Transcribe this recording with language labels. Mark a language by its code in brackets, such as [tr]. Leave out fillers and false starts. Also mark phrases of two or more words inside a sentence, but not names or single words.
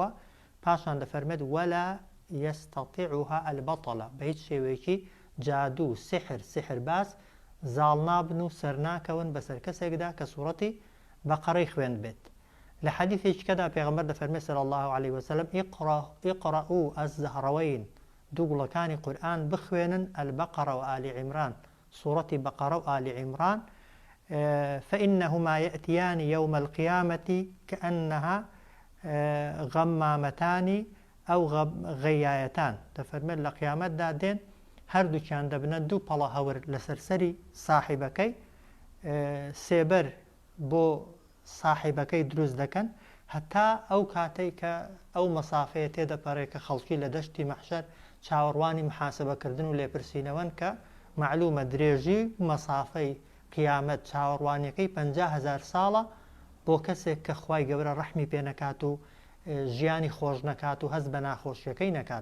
[ckb] پاشان دەفەرمێت [ar] وەلا یەستەطیعها البەطەلە، [ckb] بە هیچ شێوەیەکی جادوو سحر باس زاڵ نابن و سەرناکەون بەسەر کەسێکدا کە سوورەتی بەقەرەی خوێند بێت. لە حەدیثێکدا پێغەمبەر دەفەرمێت [ar] صلی الله عليه وسلم اقرأوا الزهرەوەین، [ckb] دوو گوڵەکانی قورئان بخوێنن [ar] البەقەرە و ئالی عیمران، [ckb] سوورەتی بەقەرە و ئالی عیمران، [ar] فإنهما يأتيان يوم القيامة كأنها غمامتان أو غيايتان، [ckb] دەفەرمێت لە قیامەتدا دێن هەردووکیان دەبنە دوو پەڵە هەور لە سەرسەری ساحیبەکەی، سێبەر بۆ ساحیبەکەی دروست دەکەن هەتا ئەو کاتەی کە ئەو مەسافەیە تێدەپەڕێ کە خەڵکی لە دەشتی مەحشەر چاوەڕوانی محاسبەکردن و لێپرسینەوەن کە معلومە درێژی مەسافەی قیامەت چاوەڕوانیەکەی 50,000 ساڵە بۆ کەسێک کە خوای گەورە ڕەحمی پێ نەکات و ژیانی خۆش نەکات و هەست بە ناخۆشیەکەی نەکات.